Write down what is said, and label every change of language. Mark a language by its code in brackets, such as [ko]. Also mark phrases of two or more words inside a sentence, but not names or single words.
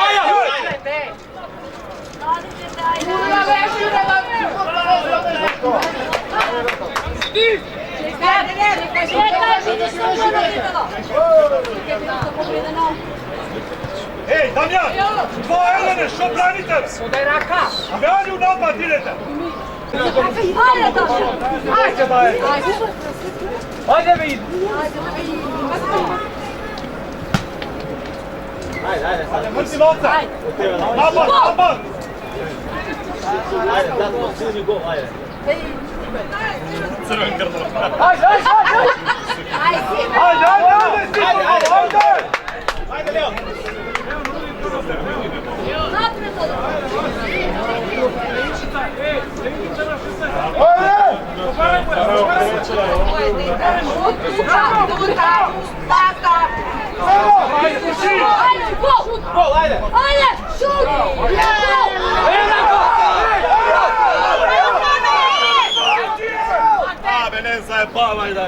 [mk] Еј, Дамјан! 2-1, што браните? Подај рака! Дали у напад идете? Ajde, Damjan! Ајде, бај! Ајде, види! Ајде, мрци новца! Напад, напад! Ајде, да, силни гол, ајде. Црвен карton. Ајде, ајде, ајде! Ајде, Лео. Напред од... Ајде, гол! Gol, ајде. Ајде, шут! Абе, не заебавај, да.